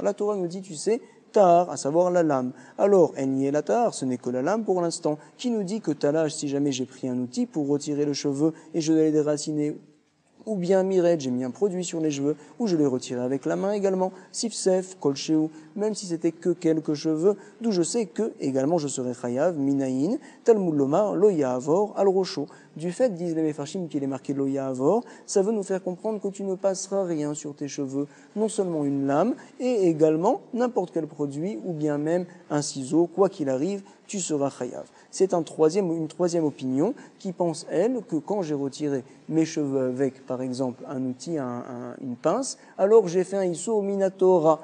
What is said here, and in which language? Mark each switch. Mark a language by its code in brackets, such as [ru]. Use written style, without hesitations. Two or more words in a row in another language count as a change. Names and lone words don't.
[fr] La Torah nous dit, tu sais, tar, à savoir la lame. Alors, en yela tar, ce n'est que la lame pour l'instant, qui nous dit que talash, si jamais j'ai pris un outil pour retirer le cheveu et je dois les déraciner, ou bien miret, j'ai mis un produit sur les cheveux, ou je l'ai retiré avec la main également, [he] ספסף, כל שהוא, [fr] même si c'était que quelques cheveux, d'où je sais que, également, je serai chayav, [he] מנין, תלמוד לומר, לא יעבור, על ראשו. [fr] Du fait, disent les Mefarshim, qu'il est marqué [he] לא יעבור, [fr] ça veut nous faire comprendre que tu ne passeras rien sur tes cheveux, non seulement une lame, et également n'importe quel produit, ou bien même un ciseau, quoi qu'il arrive, tu seras chayav. C'est une troisième opinion qui pense, elle, que quand j'ai retiré mes cheveux avec, par exemple, un outil, une pince, alors j'ai fait un [he] איסור מהתורה.